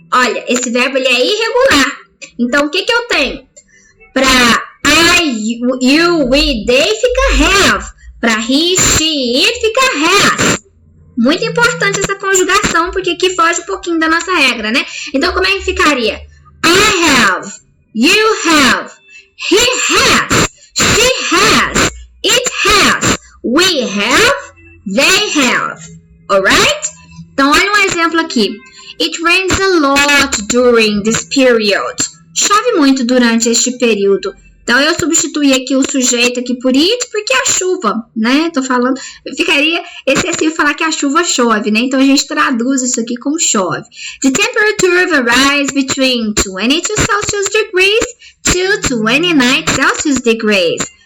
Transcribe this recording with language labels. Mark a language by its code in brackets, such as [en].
[pt] Olha, esse verbo ele é irregular. Então, o que eu tenho? Para I, you, we, they fica have. Para he, she, it fica has. Muito importante essa conjugação, porque aqui foge um pouquinho da nossa regra, né? Então, como é que ficaria? [en] I have. You have. He has. She has, it has, we have, they have. Alright? [pt] Então, olha um exemplo aqui. [en] It rains a lot during this period. [pt] Chove muito durante este período. Então, eu substituí aqui o sujeito aqui por it, porque é a chuva, né? Tô falando, ficaria excessivo falar que a chuva chove, né? Então, a gente traduz isso aqui como chove. [en] The temperature varies between 22 Celsius degrees to 29 Celsius degrees.